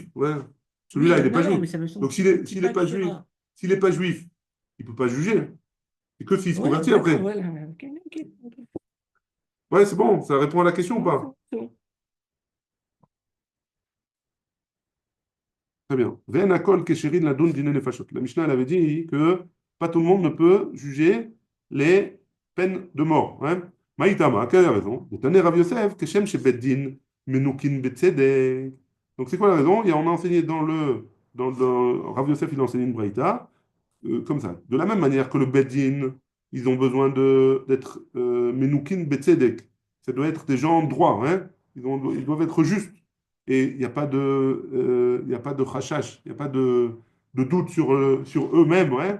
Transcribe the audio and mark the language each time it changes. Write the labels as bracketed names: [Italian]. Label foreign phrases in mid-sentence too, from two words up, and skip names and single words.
[French] Ouais. Celui-là, il n'est pas Non, juif. mais ça me semble Donc s'il tipa n'est pas de juif, Shira. s'il n'est pas juif, il ne peut pas juger. C'est que s'il se Ouais, convertit d'accord, après. ouais, ok. Ouais, c'est bon, ça répond à la question ou Ouais, pas? c'est bon. Très bien. [Hebrew] Ve'en hakol kesherin ladun dine nefashot. [French] La Mishnah, elle avait dit que pas tout le monde ne peut juger les peines de mort. Hein. Maïtama, quelle est la raison? [Hebrew] Taner Rav Yosef, keshem shebeddin menukin betzedek. [French] Donc c'est quoi la raison? On a enseigné Rav Yosef, il a enseigné une braïta, comme ça. De la même manière que le beddin, ils ont besoin d'être [Hebrew] menukin betzedek. [French] Ça doit être des gens droits. Hein. Ils doivent être justes et il y a pas de chachash, il n'y a pas de doute sur eux-mêmes, ouais.